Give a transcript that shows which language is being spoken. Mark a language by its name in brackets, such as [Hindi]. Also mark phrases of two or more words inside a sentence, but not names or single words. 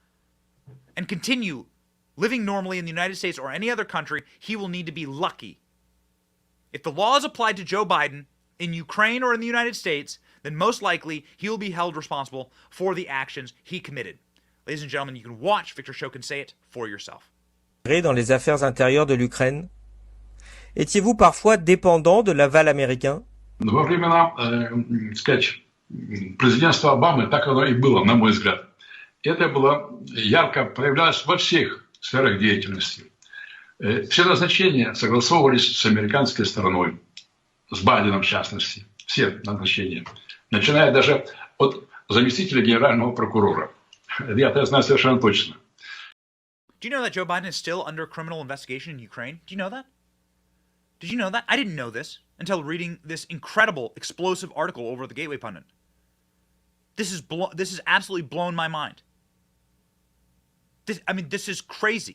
[English] And continue living normally in the United States or any other country, he will need to be lucky. If the law is applied to Joe Biden in Ukraine or in the United States, then most likely he will be held responsible for the actions he committed. Ladies and gentlemen, you can watch Viktor Shokin say it for yourself. [French] Dans les affaires intérieures de l'Ukraine? Étiez-vous parfois dépendant de l'aval américain? [Russian] Во времена, сказать, президентства Обамы так оно и было, на мой взгляд. Это было ярко проявлялось во всех сферах деятельности. Все назначения согласовывались с американской стороной, с Байденом в частности, все назначения, начиная даже от заместителя генерального прокурора. Я это знаю совершенно точно. [English] Do you know that Joe Biden is still under criminal investigation in Ukraine? Do you know that? Did you know that? I didn't know this until reading this incredible, explosive article over the Gateway Pundit. This has absolutely blown my mind. This is crazy.